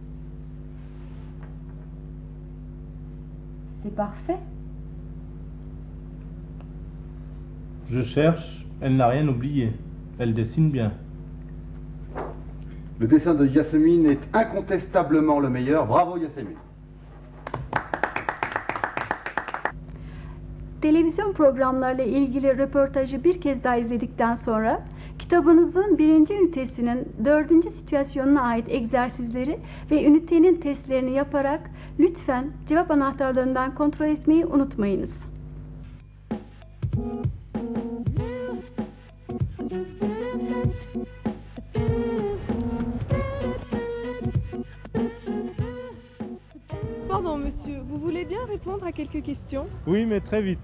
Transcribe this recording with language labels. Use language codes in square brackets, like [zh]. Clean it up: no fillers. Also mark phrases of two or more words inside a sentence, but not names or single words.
[fr] C'est parfait. Je cherche, elle n'a rien oublié. Elle dessine bien. Le dessin de Yasemin est incontestablement le meilleur. Bravo Yasemin. [tr] Televizyon programlarıyla ilgili röportajı bir kez daha izledikten sonra kitabınızın 1. ünitesinin 4. situasyonuna ait egzersizleri ve ünitenin testlerini yaparak lütfen cevap anahtarlarından kontrol etmeyi unutmayınız. [fr] Pardon, monsieur, vous voulez bien répondre à quelques questions? Oui, mais très vite.